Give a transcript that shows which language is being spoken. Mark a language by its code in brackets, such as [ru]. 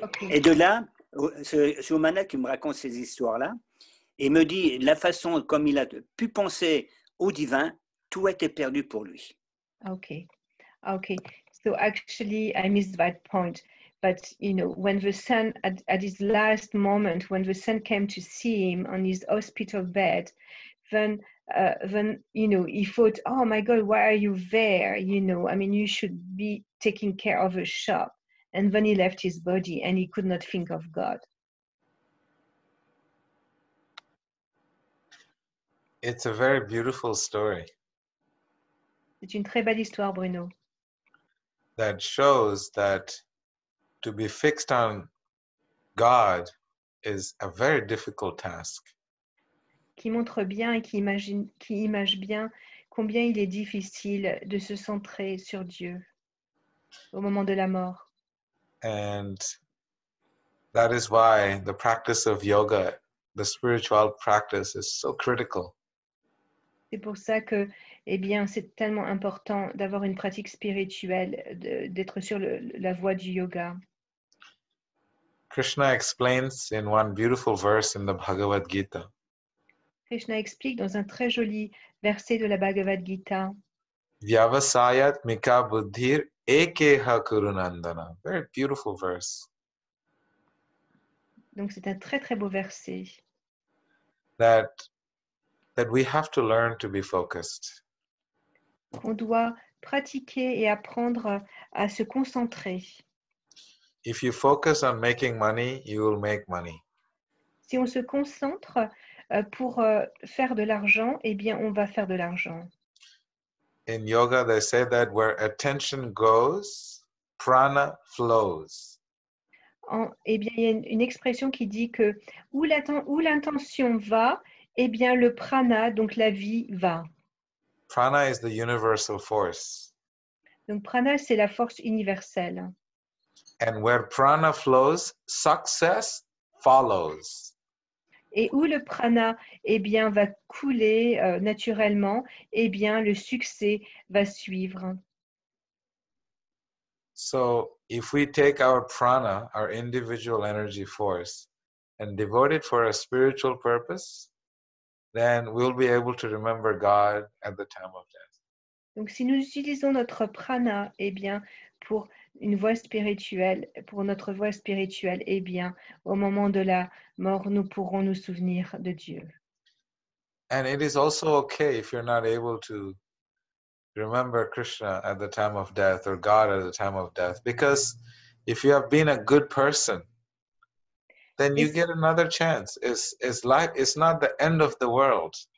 [fr] Et de là, ce Omana qui me raconte ces histoires-là, et me dit la façon comme il a pu penser au divin, tout était perdu pour lui. [en] Okay. So actually, I missed that point. But when the son, at his last moment, when the son came to see him on his hospital bed, then he thought, oh my God, why are you there? I mean, you should be taking care of a shop. And then he left his body and he could not think of God. It's a very beautiful story. [fr] C'est une très belle histoire, Bruno. [en] That shows that to be fixed on God is a very difficult task. [fr] Qui montre bien et qui image bien combien il est difficile de se centrer sur Dieu au moment de la mort. [en] And that is why the practice of yoga, the spiritual practice, is so critical. [fr] C'est pour ça que, c'est tellement important d'avoir une pratique spirituelle, d'être sur la voie du yoga. [en] Krishna explains in one beautiful verse in the Bhagavad Gita. [fr] Krishna explique dans un très joli verset de la Bhagavad Gita. [sa] Vyavasayat mika buddhir ekeha kurunandana. [en] Very beautiful verse. [fr] Donc c'est un très très beau verset. [en] That we have to learn to be focused. [fr] On doit pratiquer et apprendre à se concentrer. [en] If you focus on making money, you will make money. [fr] Si on se concentre pour faire de l'argent, on va faire de l'argent. [en] In yoga, they say that where attention goes, prana flows. [fr] Il y a une expression qui dit que où l'intention va, le prana, donc la vie, va. [en] Prana is the universal force. [fr] Donc prana, c'est la force universelle. [en] And where prana flows, success follows. [fr] Et où le prana va couler naturellement, le succès va suivre. [en] So if we take our prana, our individual energy force, and devote it for a spiritual purpose, then we'll be able to remember God at the time of death. [fr] Donc si nous utilisons notre prana, pour une voie spirituelle, pour notre voie spirituelle, au moment de la mort, nous pourrons nous souvenir de Dieu. [en] And it is also okay if you're not able to remember Krishna at the time of death or God at the time of death, because if you have been a good person, then you [fr] Et [en] get another chance. It's not the end of the world.